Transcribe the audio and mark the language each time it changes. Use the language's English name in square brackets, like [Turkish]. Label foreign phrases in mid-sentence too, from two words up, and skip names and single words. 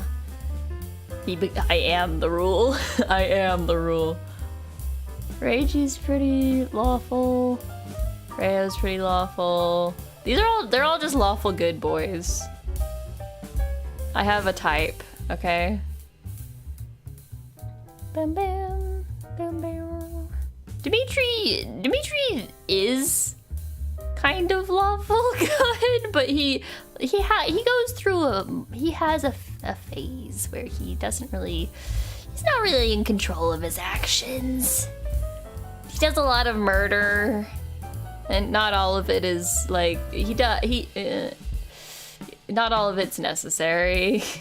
[English] I am the rule. I am the rule. Reiji's pretty lawful. Rhea's pretty lawful. They're all just lawful good boys. I have a type, okay? Bam bam bam bam. Dimitri is kind of lawful good, but he goes through he has a phase where he's not really in control of his actions. He does a lot of murder, and not all of it is like not all of it's necessary.